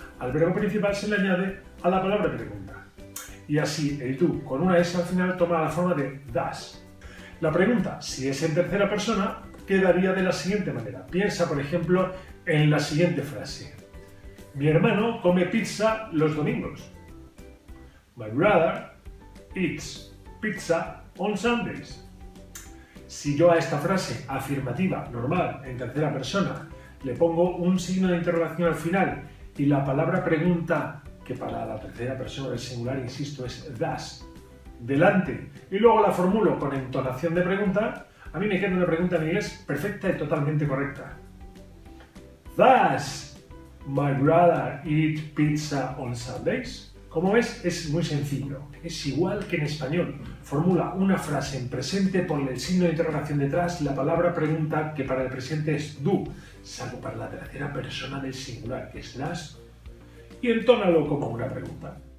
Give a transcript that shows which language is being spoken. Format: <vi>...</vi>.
<es>al verbo principal se le añade a la palabra pregunta. Y así el tú con una S al final toma la forma de das. La pregunta, si es en tercera persona, quedaría de la siguiente manera. Piensa, por ejemplo, en la siguiente frase. Mi hermano come pizza los domingos.</es> <en>My brother eats pizza on Sundays.</en> <es>Si yo a esta frase afirmativa, normal, en tercera persona, le pongo un signo de interrogación al final y la palabra pregunta, que para la tercera persona del singular, insisto, es das, delante, y luego la formulo con entonación de pregunta, a mí me queda una pregunta en inglés perfecta y totalmente correcta.</es> <en>Does my brother eat pizza on Sundays?</en> <es>Como ves, es muy sencillo. Es igual que en español. Formula una frase en presente, ponle el signo de interrogación detrás, la palabra pregunta, que para el presente es do, salvo para la tercera persona del singular, que es das, y entónalo como una pregunta.</es>